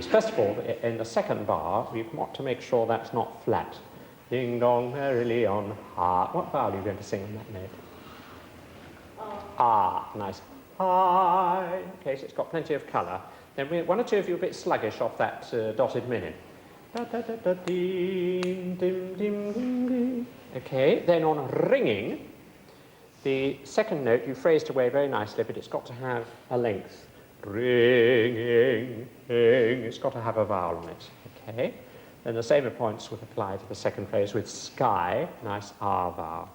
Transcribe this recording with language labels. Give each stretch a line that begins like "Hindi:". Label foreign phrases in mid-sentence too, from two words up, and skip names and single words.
English: First of all, in the second bar, we want to make sure that's not flat. Ding dong merrily on ha. What vowel are you going to sing on that note? Ah, nice. Hi. Okay, so it's got plenty of colour. Then one or two of you are a bit sluggish off that dotted minute. Da, da, da, da, ding, dim, dim, dim, dim. Okay, then on ringing, the second note you phrased away very nicely, but it's got to have a length. Ringing, ing. It's got to have a vowel on it. Okay. Then the same points would apply to the second phrase with sky, nice R vowel.